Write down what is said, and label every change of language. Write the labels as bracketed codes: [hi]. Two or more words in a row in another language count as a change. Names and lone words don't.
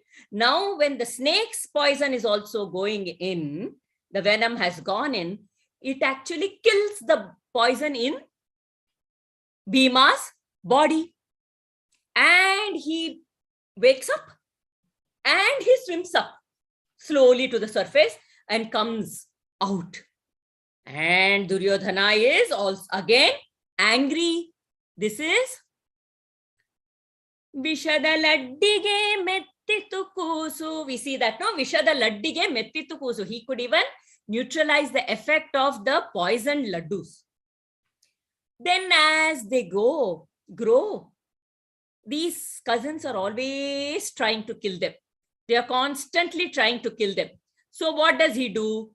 [en] Now, when the snake's poison is also going in, the venom has gone in, it actually kills the poison in Bhima's body. And he wakes up and he swims up slowly to the surface and comes out. And Duryodhana is also again angry. This is [kn] ವಿಷದ ಲಡ್ಡಿಗೆ ಮೆಟ್ಟಿತು ಕೂಸು. [en] We see that, no? [kn] ವಿಷದ ಲಡ್ಡಿಗೆ ಮೆಟ್ಟಿತು ಕೂಸು. [en] He could even neutralize the effect of the poisoned laddus. Then as they grow, these cousins are always trying to kill them. They are constantly trying to kill them. So what does he do?